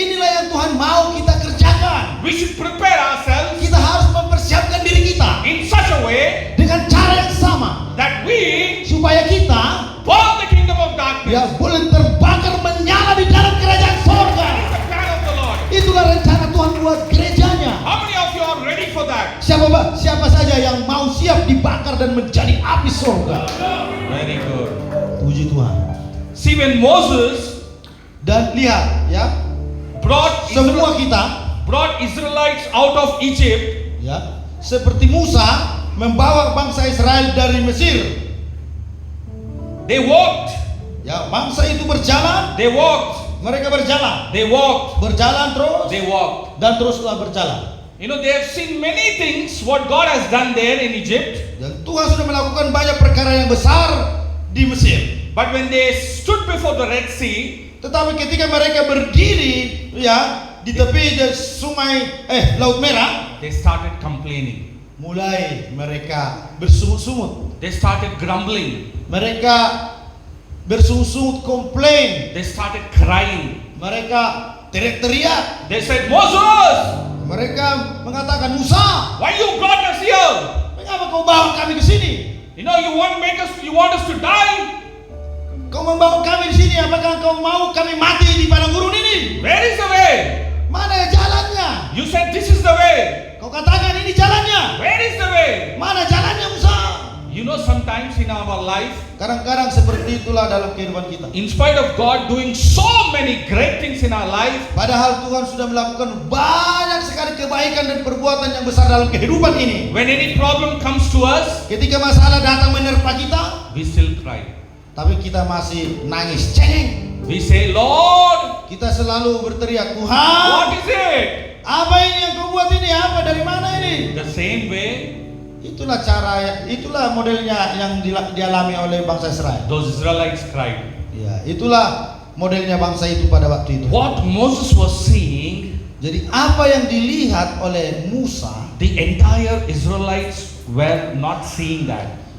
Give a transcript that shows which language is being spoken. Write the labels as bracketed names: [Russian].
[Indonesian] inilah yang Tuhan mau kita kerjakan. [English] We should prepare ourselves [Indonesian] Kita harus mempersiapkan diri kita [English] in such a way [Indonesian] dengan cara yang sama [English] that we [Indonesian] supaya kita [English] burn the kingdom of darkness. [Indonesian] ya boleh terbakar menyala di dalam kerajaan sorga. [English] That is the plan of the Lord. [Indonesian] Itulah rencana Tuhan buat gerejanya. [English] How many of you are ready for that? [Indonesian] Siapa saja yang mau siap dibakar dan menjadi api sorga. [English] Very good. [Indonesian] Puji Tuhan. [English] See, when Moses [Indonesian] Dan lihat ya, [English] brought [Indonesian] semua [English] Israelites out of Egypt, [Indonesian] ya, seperti Musa membawa bangsa Israel dari Mesir. [English] they walked, [Indonesian] Ya, bangsa itu berjalan, [English] they walked, [Indonesian] mereka berjalan, [English] they walked, [Indonesian] berjalan terus [English] they walked. [Indonesian] dan teruslah berjalan. [English] You know, they have seen many things what God has done there in Egypt. [Indonesian] Dan Tuhan sudah melakukan banyak perkara yang besar di Mesir. [English] But when they stood before the Red Sea, [Indonesian] Tetapi ketika mereka berdiri ya di tepi sungai Laut Merah, [English] they started complaining. [Indonesian] mulai mereka bersungut-sungut. [English] They started grumbling. [Indonesian] Mereka bersungut-sungut, komplain. [English] They started crying. [Indonesian] Mereka teriak-teriak. [English] They said, Moses, [Indonesian] Mereka mengatakan, Musa, [English] why you brought us here? [Indonesian] mengapa kau bawa kami ke sini? [English] You know, you want us to die? [Indonesian] Kau membawa kami di sini, apakah kau mau kami mati di padang gurun ini? [English] Where is the way? [Indonesian] Mana jalannya? [English] You said this is the way. [Indonesian] Kau katakan ini jalannya. [English] Where is the way? [Indonesian] Mana jalannya, Musa? [English] You know, sometimes in our life, [Indonesian] Kadang-kadang seperti itulah dalam kehidupan kita. [English] in spite of God doing so many great things in our life, [Indonesian] Padahal Tuhan sudah melakukan banyak sekali kebaikan dan perbuatan yang besar dalam kehidupan ini. [English] when any problem comes to us, [Indonesian] Ketika masalah datang menerpa kita, [English] we still cry. [Indonesian] tapi kita masih nangis cengeng. [English] We say, Lord, [Indonesian] Kita selalu berteriak, [English] what [Indonesian] Tuhan, [English] is it? [Indonesian] apa ini yang kau buat ini? Apa dari mana ini? [English] The same way [Indonesian] Itulah itulah modelnya yang dialami oleh bangsa Israel. [English] those Israelites cried. [Indonesian] Ya, itulah modelnya bangsa itu pada waktu itu. [English] What Moses was seeing, [Indonesian] Jadi apa yang dilihat oleh Musa, [English] the entire Israelites were not seeing that.